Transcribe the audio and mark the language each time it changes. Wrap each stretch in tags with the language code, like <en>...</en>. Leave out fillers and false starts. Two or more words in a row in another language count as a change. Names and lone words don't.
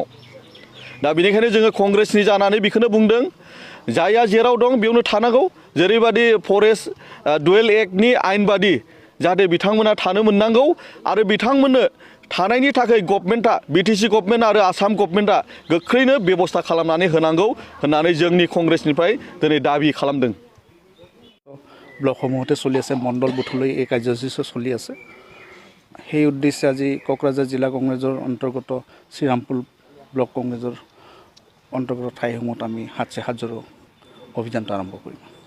<brx>दा बेनिखायनो जोङो कंग्रेसनि जानानै बेखौनो बुंदों जायहा जेराव दं बेयावनो थानांगौ। जेरैबायदि फरेस्ट डुवेल एक्टनि आयेन बादि जाहाथे बिथांमोना थानो मोननांगौ आरो बिथांमोननो थानायनि थाखाय गभर्नमेन्टआ बिटिसि गभर्नमेन्ट आरो आसाम गभर्नमेन्टआ गोख्रैनो बेबस्था खालामनानै होनांगौ होननानै जोंनि कंग्रेसनिफ्राय दिनै दाबि खालामदों।</brx> <as>ব্লকসমূহতে চলি আছে, মণ্ডল বুথলৈ এই কাৰ্যসূচী চলি আছে। সেই উদ্দেশ্যে আজি কোকৰাঝাৰ জিলা কংগ্ৰেছৰ অন্তৰ্গত শ্ৰীৰামপুৰ ব্লক কংগ্ৰেছৰ অন্তৰ্গত ঠাইসমূহত আমি হাত से हात जर' অভিযানটো আৰম্ভ কৰিম।</as>